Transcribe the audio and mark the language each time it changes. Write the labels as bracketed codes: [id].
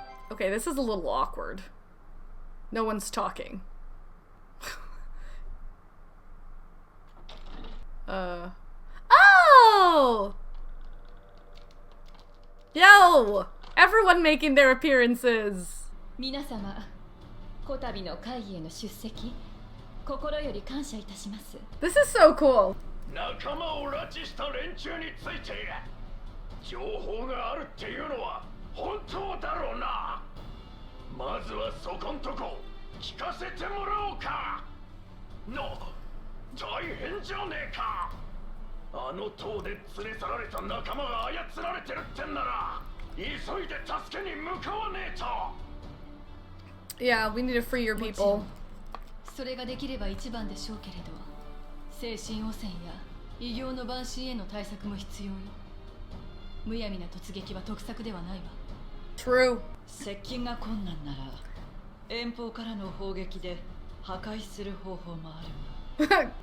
[en] Okay, this is a little awkward. No one's talking. Oh! Yo! Everyone making their appearances. [ja] 皆様、こたびの会議への出席、心より感謝いたします。 [en] This is so cool. [ja] 仲間を拉致した連中について情報があるっていうのは本当だろうな。まずはそこんとこ聞かせてもらおうか。大変じゃねえか。あの塔で連れ去られた仲間が操られてるってんなら急いで助けに向かわねえと。 [en] Yeah, we need to free your people. [ja] それができれば一番でしょうけれど、精神汚染や異形の蛮神への対策も必要よ。むやみな突撃は得策ではないわ。 [en] True. [ja] 接近が困難なら遠方からの砲撃で破壊する方法もある。